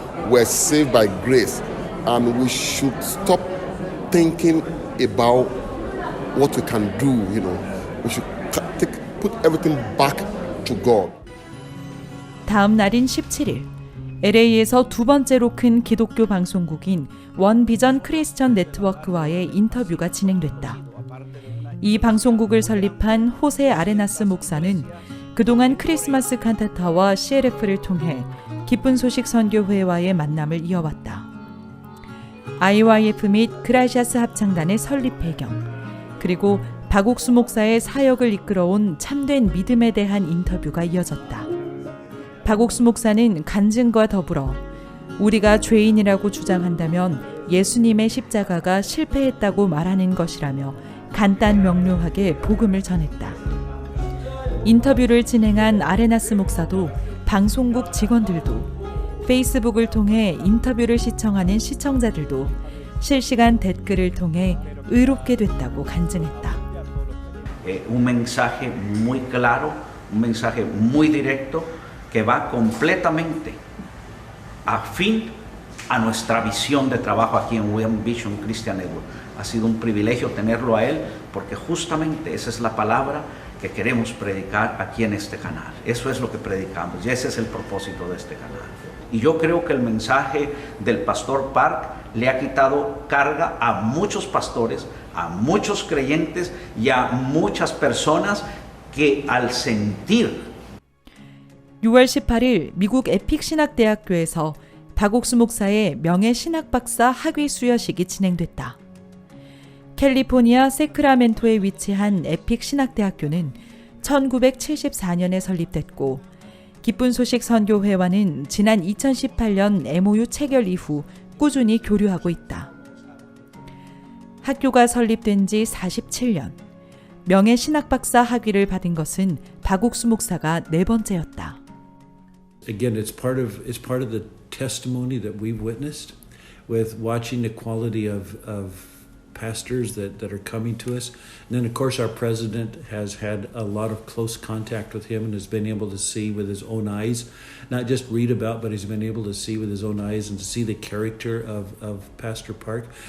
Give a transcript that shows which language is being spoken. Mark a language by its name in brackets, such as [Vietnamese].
[English] We're saved by grace, and we should stop thinking about what we can do. We should put everything back to God. [Korean] 다음 날인 17일, LA에서 두 번째로 큰 기독교 방송국인 원비전 크리스천 네트워크와의 인터뷰가 진행됐다. 이 방송국을 설립한 호세 아레나스 목사는 그동안 크리스마스 칸타타와 CLF를 통해 기쁜 소식 선교회와의 만남을 이어왔다. IYF 및 그라시아스 합창단의 설립 배경, 그리고 박옥수 목사의 사역을 이끌어온 참된 믿음에 대한 인터뷰가 이어졌다. 박옥수 목사는 간증과 더불어 우리가 죄인이라고 주장한다면 예수님의 십자가가 실패했다고 말하는 것이라며 간단 명료하게 복음을 전했다. 인터뷰를 진행한 아레나스 목사도 방송국 직원들도 페이스북을 통해 인터뷰를 시청하는 시청자들도 실시간 댓글을 통해 의롭게 됐다고 간증했다. [Spanish] Un mensaje muy claro, un mensaje muy directo que va completamente afín a nuestra visión de trabajo aquí en One Vision Christian Network. Ha sido un privilegio tenerlo a él porque justamente esa es la palabra que queremos predicar aquí en este canal. Eso es lo que predicamos y ese es el propósito de este canal. Y yo creo que el mensaje del pastor Park le ha quitado carga a muchos pastores, a muchos creyentes y a muchas personas que al sentir [Korean] 6월 18일 미국 에픽 신학대학교에서 박옥수 목사의 명예 신학박사 학위 수여식이 진행됐다. 캘리포니아 세크라멘토에 위치한 에픽 신학대학교는 1974년에 설립됐고 기쁜 소식 선교회와는 지난 2018년 MOU 체결 이후 꾸준히 교류하고 있다. 학교가 설립된 지 47년, 명예 신학박사 학위를 받은 것은 박옥수 목사가 네 번째였다. [English] Again, it's part of the testimony that we've witnessed with watching the quality of pastors that are coming to us. And then, of course, our president has had a lot of close contact with him and has been able to see with his own eyes, not just read about, but he's been able to see with his own eyes and to see the character of Pastor Park.